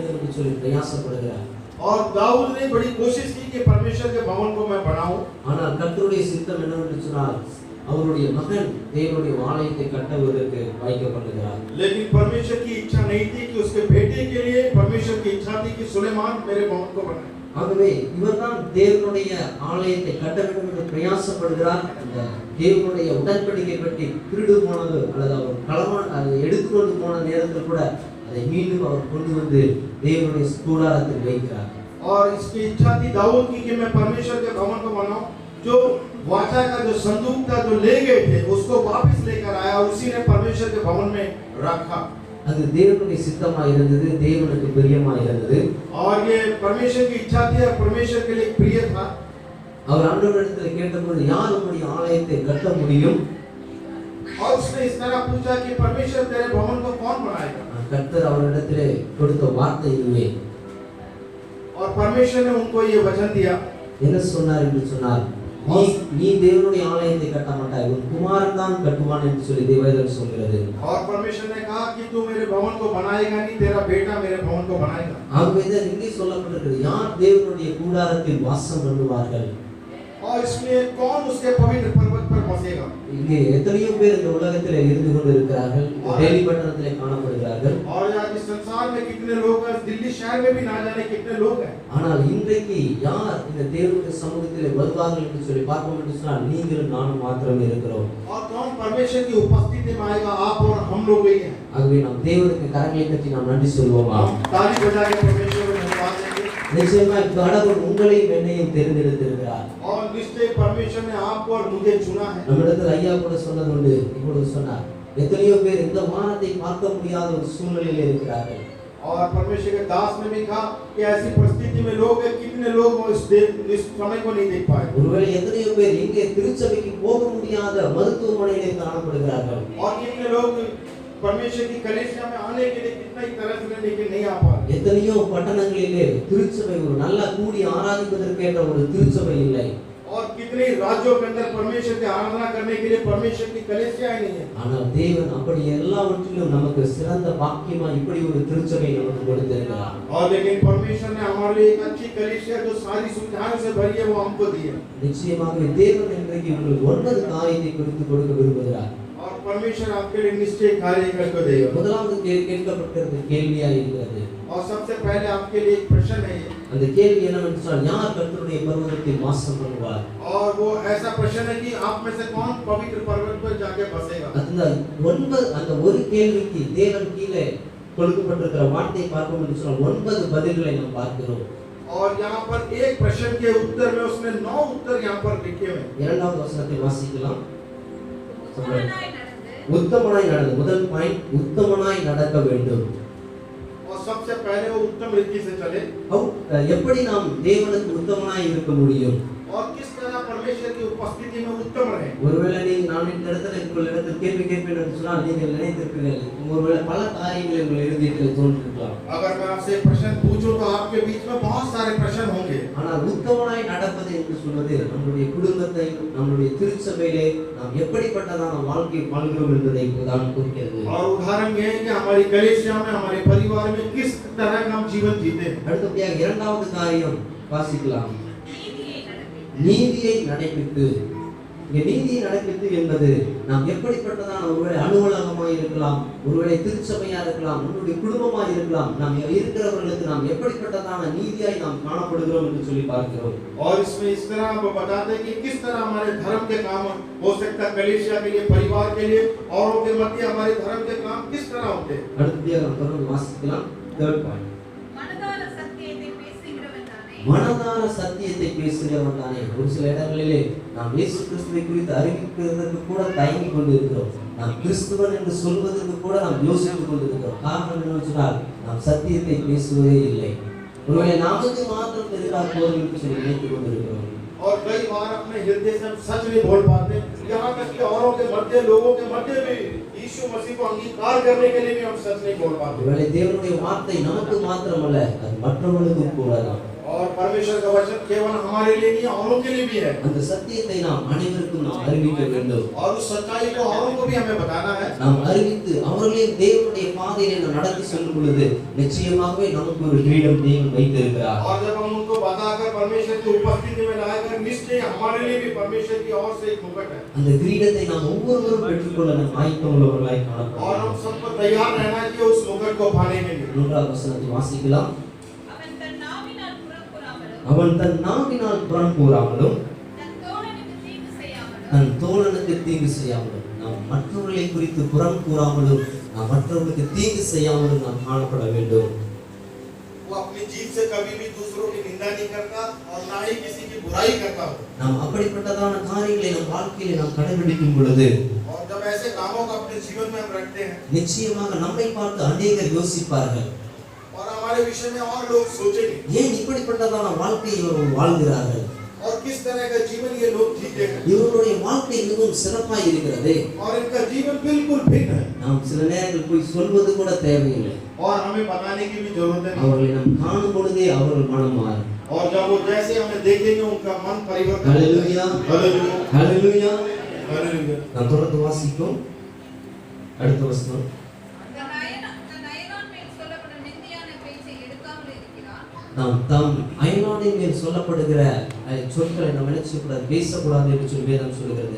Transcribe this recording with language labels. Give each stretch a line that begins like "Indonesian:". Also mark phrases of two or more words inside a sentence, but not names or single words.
Tamil: என்று சொல்லி பிரயாசப்படுகிறார்.
Hindi: और दाऊद ने बड़ी कोशिश की कि परमेश्वर के भवन को मैं बनाऊं,
Tamil: ஆனால் கர்த்தருடைய சித்தம் என்னவென்று சொன்னால் அவருடைய மகன் தேவனுடைய ஆலயத்தை கட்டுவதற்கு வைக்கப்படுகிறார்.
Hindi: लेकिन परमेश्वर की इच्छा नहीं थी कि उसके बेटे के लिए, परमेश्वर की इच्छा थी कि सुलेमान मेरे भवन को बनाए।
Tamil: ஆகவே இவர்தான் தேவனுடைய ஆலயத்தை கட்ட வேண்டும் என்று பிரயாசப்படுகிறார். அந்த தேவனுடைய உடன்படிக்கை பற்றி திருடு போனது அல்லது அவர் களவான் அதை எடுத்துக்கொண்டு போன நேரத்தில் கூட அதை மீண்டும் அவர் கொண்டு வந்து தேவனுடைய கூடாரத்தில் வைக்கிறார்.
Hindi: और इसकी इच्छा थी दाऊद की कि मैं परमेश्वर के भवन को बनाऊं। जो वाचा का जो संदूक था जो ले गए थे उसको वापस लेकर आया, उसी ने परमेश्वर के भवन में रखा।
Tamil: அது தேவனுடைய சித்தமாய் இருந்தது, தேவனுக்கு பிரியமாய் இருந்தது.
Hindi: और ये परमेश्वर की इच्छा थी और परमेश्वर के लिए प्रिय था।
Tamil: அவர் ஆண்டவரிடத்தில் கேட்டபோது யார் உம்முடைய ஆலயத்தை கட்ட முடியும்?
Hindi: और उसने इस तरह पूछा कि परमेश्वर तेरे भवन को कौन बनाएगा?
Tamil: கர்த்தர் அவரிடத்திலே கொடுத்த வார்த்தை இதுவே.
Hindi: और परमेश्वर ने उनको ये वचन दिया।
Tamil: என்ன சொன்னார் என்று சொன்னார், நீ தேவனுடைய ஆலயத்தை கட்ட மாட்டாய், உன் குமாரன் தான் கட்டுவான் என்று சொல்லி தேவதூதன் சொல்கிறது.
Hindi: और परमेश्वर ने कहा कि तू मेरे भवन को बनाएगा नहीं, तेरा बेटा मेरे भवन को बनाएगा।
Tamil: ஆகவே தான் இங்கே சொல்லப்பட்டிருக்கிறது, யார் தேவனுடைய கூடாரத்தில் வாசம் பண்ணுவார்கள்?
Hindi: और इसमें कौन उसके पवित्र पर्वत पर बसेगा?
Tamil: இங்கே எத்தனையோ பேர் இந்த உலகத்திலே இருந்து கொண்டு இருக்கிறார்கள், டெல்லி பட்டணத்திலே காணப்படுகிறார்கள்.
Hindi: और आज इस संसार में कितने लोग हैं, दिल्ली शहर में भी ना जाने कितने लोग हैं।
Tamil: ஆனால் இன்றைக்கு யார் இந்த தேவனுடைய சமூகத்திலே வருவார்கள் என்று சொல்லி பார்ப்போம் என்று சொன்னால் நீங்களும் நானும் மாத்திரம் இருக்கிறோம்.
Hindi: और कौन परमेश्वर की उपस्थिति में आएगा? आप और हम लोग ही हैं।
Tamil: ஆகவே நாம் தேவனுக்கு கரங்களை தட்டி நாம் நன்றி சொல்வோமா?
Hindi: ताली बजा के परमेश्वर को धन्यवाद देंगे।
Tamil: நிச்சயமாய் கடவுள் உங்களையும் என்னையும் தெரிந்தெடுத்திருக்கிறார்.
Hindi: और निश्चय परमेश्वर ने आपको और मुझे चुना है।
Tamil: நம்மிடத்தில் ஐயா கூட சொன்னது உண்டு, இப்பொழுது சொன்னார், எத்தனையோ பேர் இந்த வானத்தை பார்க்க முடியாத ஒரு சூழ்நிலையில் இருக்கிறார்கள்.
Hindi: और परमेश्वर के दास ने भी कहा कि ऐसी परिस्थिति में लोग हैं, कितने लोग इस समय को नहीं देख पाए।
Tamil: ஒருவேளை எத்தனையோ பேர் இங்கே திருச்சபைக்கு போக முடியாத மருத்துவமனையிலே காணப்படுகிறார்கள்.
Hindi: और कितने लोग परमेश्वर की कलीसिया में आने के लिए कितना ही तरस रहे लेकिन नहीं आ पाए।
Tamil: எத்தனையோ பட்டணங்களிலே திருச்சபை ஒரு நல்ல கூடி ஆராதிப்பதற்கேற்ற ஒரு திருச்சபை இல்லை.
Hindi: और कितने राज्यों के अंदर परमेश्वर की आराधना करने के लिए परमेश्वर की कलीसिया ही नहीं है।
Tamil: ஆனால் தேவன் அப்படி எல்லாவற்றிலும் நமக்கு சிறந்த பாக்கியமா இப்படி ஒரு திருச்சபை நமக்கு கொடுத்திருக்கிறார்.
Hindi: और लेकिन परमेश्वर ने हमारे लिए एक अच्छी कलीसिया जो सारी सुविधाओं से भरी है वो हमको दी है।
Tamil: நிச்சயமாகவே தேவன் இன்றைக்கு உங்களுக்கு 9 காரியத்தை குறித்து கொடுக்க விரும்புகிறார்.
Hindi: और परमेश्वर आपके लिए निश्चय कार्य करके देगा।
Tamil: முதலாவது கேட்கப்பட்டிருக்கிற கேள்வியா இருக்கிறது.
Hindi: और सबसे पहले आपके लिए एक प्रश्न है,
Tamil: அந்த கேள்வி என்னவென்று சொன்னால், யார் கர்த்தருடைய பர்வதத்தில் வாசம் பண்ணுவார்?
Hindi: और वो ऐसा प्रश्न है कि आप में से कौन पवित्र पर्वत पर जाके बसेगा।
Tamil: அந்த ஒரு கேள்விக்கு தேவன் கீழே கொடுக்கப்பட்டிருக்கிற வார்த்தை பார்ப்போம் என்று சொன்னால் 9 பதில்களை நாம் பார்க்கிறோம்.
Hindi: और यहाँ पर एक प्रश्न के उत्तर में उसने 9 उत्तर यहाँ पर लिखे हुए हैं।
Tamil: இரண்டாவது வசனத்தை வாசிக்கலாம். உத்தமனாய் நடந்து, முதல் பாயிண்ட், உத்தமனாய் நடக்க வேண்டும்.
Hindi: और सबसे पहले वो उत्तम रीति से चले।
Tamil: எப்படி நாம் தேவனுக்கு உத்தமனாய் இருக்க முடியும்?
Hindi: और किस तरह परमेश्वर की उपस्थिति में उत्तम रहे।
Tamil: ஒருவேளை நான் இந்த இடத்துல உங்களிடத்தில் கேள்வி கேட்பேன் என்று சொன்னால் நீங்கள் நினைத்திருப்பீர்கள், ஒருவேளை பல காரியங்கள் உங்கள் இருதயத்தில் தோன்றிருக்கலாம்.
Hindi: अगर मैं आपसे प्रश्न पूछूं तो आपके बीच में बहुत सारे प्रश्न होंगे।
Tamil: ஆனால் உத்தமனாய் நடப்பது என்று சொல்வது நம்முடைய குடும்பத்தை, நம்முடைய திருச்சபையிலே நாம் எப்படிப்பட்டதான வாழ்க்கை வாழ்கிறோம் என்பதை தான் குறிக்கிறது.
Hindi: और उदाहरण ये है कि हमारी कलीसिया में, हमारे परिवार में किस तरह का हम जीवन जीते हैं।
Tamil: அடுத்தபடியாக இரண்டாவது காரியம் வாசிக்கலாம், நீதியை நடைபித்து. இங்கே நீதியை நடைபித்து என்பது நாம் எப்படிப்பட்டதான ஒருவேளை அலுவலகமாக இருக்கலாம், ஒருவேளை திருச்சபையா இருக்கலாம், நம்முடைய குடும்பமாக இருக்கலாம், நாம் இருக்கிறவர்களுக்கு நாம் எப்படிப்பட்டதான நீதியாய் நாம் காணப்படுகிறோம் என்று சொல்லி பார்க்கிறோம்.
Hindi: और इसमें इस तरह हम बताते हैं कि किस तरह हमारे धर्म के काम हो सकता है, कलीसिया के लिए, परिवार के लिए, औरों के मध्य हमारे धर्म के काम किस तरह होते हैं।
Tamil: அடுத்தபடியாக நாம் தொடர்ந்து வாசிக்கலாம்.
English: third point,
Tamil: மனதார சத்தியத்தை பேசுகிறவன் தானே. ஒரு சில இடங்களிலே நாம் இயேசு கிறிஸ்துவை குறித்து அறிவிக்கிறதற்கு கூட தயங்கி கொண்டு இருக்கிறோம். நாம் கிறிஸ்துவன் என்று சொல்வதற்கு கூட நாம் யோசித்துக் கொண்டிருக்கிறோம். காரணம் என்னவென்று சொன்னால் நாம் சத்தியத்தை பேசுவதே இல்லை. ஒருவேளை நமக்கு மாத்திரம் தெரிந்தால் போதும் என்று சொல்லி நினைத்துக் கொண்டிருக்கிறோம்.
Hindi: और कई बार अपने हृदय से हम सच नहीं बोल पाते, यहाँ तक कि औरों के मध्य, लोगों के मध्य भी यीशु मसीह को अंगीकार करने के लिए भी हम सच नहीं बोल पाते।
Tamil: ஒருவேளை தேவனுடைய வார்த்தை நமக்கு மாத்திரமல்ல, அது மற்றவர்களுக்கும் கூட தான்.
Hindi: और परमेश्वर का वचन केवल हमारे लिए नहीं औरों के लिए भी है
Tamil: அந்த சத்தியத்தை நாம் அனைவருக்கும் நாம் அறிவிக்க வேண்டும்.
Hindi: और उस सच्चाई को औरों को भी हमें बताना है.
Tamil: நாம் அறிவித்து அவர்களையும் தேவனுடைய பாதையிலே நாம் நடத்தி செல்லும் பொழுது நிச்சயமாகவே நமக்கு ஒரு கிரீடம் தேவன் வைத்திருக்கிறார்.
Hindi: और जब हम उनको बताकर परमेश्वर की उपस्थिति में लाएंगे निश्चय हमारे लिए भी परमेश्वर की ओर से एक मुकुट है.
Tamil: அந்த கிரீடத்தை நாம் ஒவ்வொருவரும் பெற்றுக்கொள்ள நாம் ஆயத்தம் உள்ளவர்களாய் காணப்பட
Hindi: और हम सबको तैयार रहना चाहिए उस मुकुट को पाने के लिए.
Tamil: 3வது வசனத்தை வாசிக்கலாம். அவன் தன் நாவினால் புறம் கூறாமலும் தன் தோழனுக்கு தீங்கு செய்யாமலும் நாம் மற்றவர்களை குறித்து புறம் கூறாமலும் நாம் மற்றவர்களுக்கு தீங்கு செய்யாமலும் நாம் காணப்பட வேண்டும்.
Hindi: वो अपनी जीभ से कभी भी दूसरों की निंदा नहीं करता और ना ही किसी की बुराई करता हो.
Tamil: நாம் அப்படிப்பட்டதான காரியங்களை நம் வாழ்க்கையிலே நாம் கடைபிடிக்கும் பொழுது
Hindi: और जब ऐसे कामों को अपने जीवन में हम रखते हैं
Tamil: நிச்சயமாக நம்மை பார்த்து अनेகர் யோசிப்பார்கள்.
Hindi: और हमारे विषय में और लोग सोचेंगे
Tamil: ஏன் இப்படிப்பட்டதான வாழ்க்கையை இவர்கள் வாழ்கிறார்கள்,
Hindi: और किस तरह का जीवन ये लोग जीते हैं
Tamil: இவர்களுடைய வாழ்க்கை மிகவும் சிறப்பாய் இருக்கிறது.
Hindi: और इनका जीवन बिल्कुल भिन्न है.
Tamil: நாம் சில நேரங்கள் போய் சொல்வது கூட தேவையில்லை.
Hindi: और हमें बताने की भी जरूरत नहीं.
Tamil: அவர்களை நாம் காணும் பொழுதே அவர்கள் மனம் மாறும்.
Hindi: और जब वो जैसे हमें देखेंगे उनका मन परिवर्तन
Tamil: ஹalleluya
Hindi: हालेलुया
Tamil: ஹalleluya.
Hindi: हालेलुया.
Tamil: நாம் தொடர்ந்து வாசிப்போம். அடுத்த வசனம். நாம் தம் அயலானின் மேல் சொல்லப்படுகிற சொற்களை நாம் நினைச்சக்கூடாது, பேசக்கூடாது என்று சொல்லி வேதம் சொல்லுகிறது.